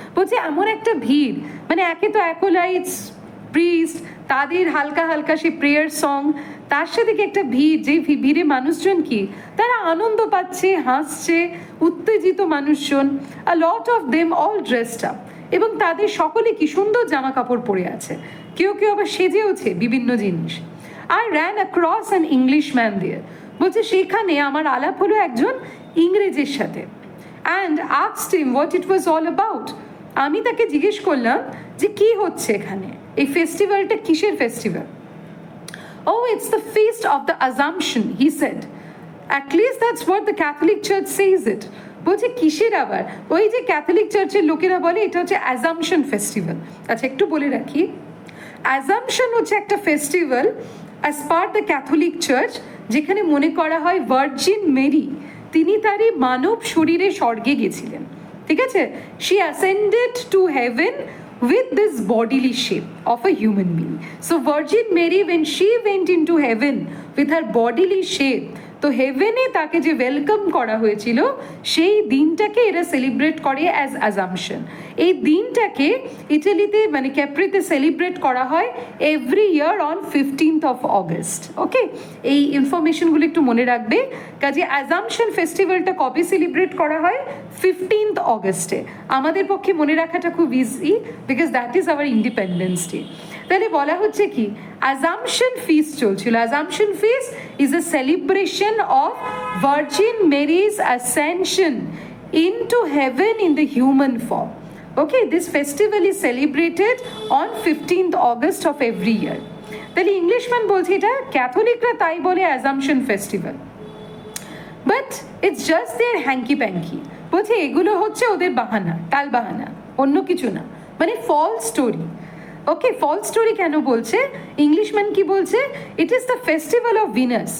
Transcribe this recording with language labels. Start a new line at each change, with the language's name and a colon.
Bangla: বলছে এমন একটা ভিড়, মানে একে তো অ্যাকোলাইটস প্রিস্ট, তাদের হালকা হালকা সেই প্রেয়ার সং, তার সাথে কি একটা ভিড়, যে ভিড়ে মানুষজন কি তারা আনন্দ পাচ্ছে, হাসছে, উত্তেজিত মানুষজন,
English: a lot of them all dressed up,
Bangla: এবং তাদের সকলে কি সুন্দর জামা কাপড় পরে আছে, কেউ কেউ আবার সেজেওছে বিভিন্ন জিনিস।
English: I ran across an English man there.
Bangla: বলছে সেখানে আমার আলাপ হলো একজন ইংরেজের সাথে,
English: And asked him what it was all about.
Bangla: আমি তাকে জিজ্ঞেস করলাম যে কি হচ্ছে এখানে, এই ফেস্টিভ্যালটা কিসের festival.
English: Oh, it's the feast of the Assumption, he said. At least that's what the Catholic Church says it.
Bangla: বলছে কিসের আবার, ওই যে ক্যাথলিক চার্চের লোকেরা বলে এটা হচ্ছে অ্যাজাম্পশন ফেস্টিভ্যাল। আচ্ছা একটু বলে রাখি, অ্যাজাম্পশন হচ্ছে একটা festival as per the Catholic church, যেখানে মনে করা হয় ভার্জিন মেরি তিনি তারই মানব শরীরে স্বর্গে গেছিলেন, ঠিক আছে।
English: She ascended to heaven with this bodily shape of a human being. So Virgin Mary, when she went into heaven with her bodily shape,
Bangla: তো হেভেনে তাকে যে ওয়েলকাম করা হয়েছিল, সেই দিনটাকে এরা সেলিব্রেট করে অ্যাজ অ্যাজাম্পশন। এই দিনটাকে ইটালিতে মানে ক্যাপ্রিতে সেলিব্রেট করা হয়
English: Every year on 15th of August.
Bangla: ওকে, এই ইনফরমেশনগুলো একটু মনে রাখবে। কাজে অ্যাজাম্পশন ফেস্টিভ্যালটা কবে সেলিব্রেট করা হয়, 15th অগস্টে। আমাদের পক্ষে মনে রাখাটা খুব easy,
English: Because that is our independence day.
Bangla: তাহলে বলা হচ্ছে কি, অ্যাজাম্পশন ফিস্ট চলছিল।
English: Assumption feast is a celebration of Virgin Mary's ascension into heaven in the human form. Okay, this festival is celebrated on 15th August of every year.
Bangla: তাহলে Englishman বলছে এটা ক্যাথলিকরা তাই বলে assumption festival,
English: But it's just their hanky panky.
Bangla: বলছে এগুলো হচ্ছে ওদের বাহানা, টাল বাহানা, অন্য কিছু না, মানে ফলস স্টোরি। ওকে, ফলস স্টোরি কেন বলছে, ইংলিশম্যান কি বলছে,
English: It is the festival of Venus.